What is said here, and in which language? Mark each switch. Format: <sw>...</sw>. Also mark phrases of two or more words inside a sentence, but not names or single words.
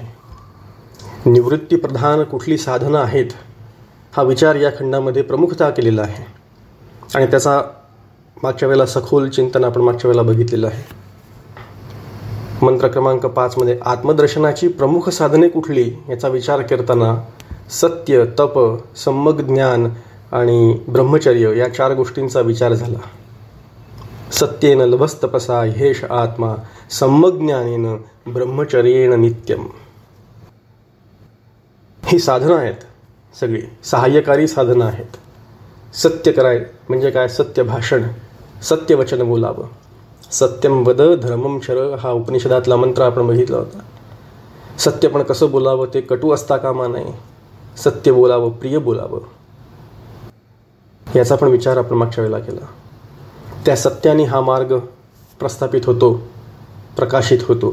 <mr>निवृत्ती प्रधान कुठली साधनं आहेत हा विचार या खंडामध्ये प्रमुखतः केलेला आहे आणि त्याचा मागच्या वेळेला सखोल चिंतन आपण मागच्या वेळेला बघितलेलं आहे। मंत्र क्रमांक 5 मध्ये आत्मदर्शनाची प्रमुख साधने कुठली याचा विचार करताना सत्य, तप, सम्यक ज्ञान आणि ब्रह्मचर्य या 4 गोष्टींचा विचार झाला।</mr> <sa>सत्येन लभस्तपसा ह्येष आत्मा सम्यक ज्ञानेन ब्रह्मचर्येण नित्यम।</sa> <mr>ही साधनं आहेत, सगळी सहाय्यकारी साधनं आहेत। सत्य कराय म्हणजे काय? सत्य भाषण, सत्य वचन बोलावं।</mr> <sa>सत्यम वद धर्मम चर</sa> <mr>हा उपनिषदातला मंत्र आपण बघितला होता। सत्य पण कसं बोलावं ते कटू असता कामा नये। सत्य बोलावं, प्रिय बोलावं, याचा पण विचार आपण मागच्या वेळेला केला। त्या सत्याने हा मार्ग प्रस्थापित होतो, प्रकाशित होतो।</mr>